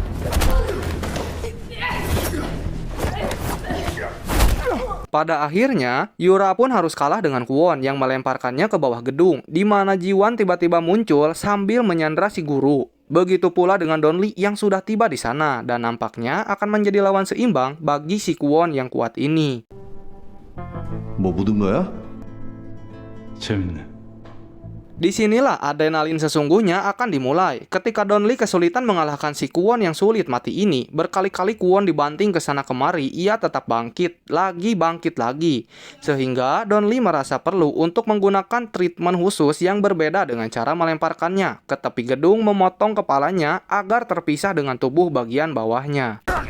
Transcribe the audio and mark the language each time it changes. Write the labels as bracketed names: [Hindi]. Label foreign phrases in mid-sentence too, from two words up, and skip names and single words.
[Indonesian] Pada akhirnya, Yura pun harus kalah dengan Kwon yang melemparkannya ke bawah gedung, di mana Ji-won tiba-tiba muncul sambil menyandra si guru. Begitu pula dengan Donli yang sudah tiba di sana dan nampaknya akan menjadi lawan seimbang bagi si Kwon yang kuat ini. [Korean] 뭐 묻은 거야? 재밌네. [Indonesian] Disinilah adrenalin sesungguhnya akan dimulai. Ketika Donli kesulitan mengalahkan si Kwon yang sulit mati ini, berkali-kali Kwon dibanting ke sana kemari, ia tetap bangkit lagi. Sehingga Donli merasa perlu untuk menggunakan treatment khusus yang berbeda dengan cara melemparkannya ke tepi gedung, memotong kepalanya agar terpisah dengan tubuh bagian bawahnya.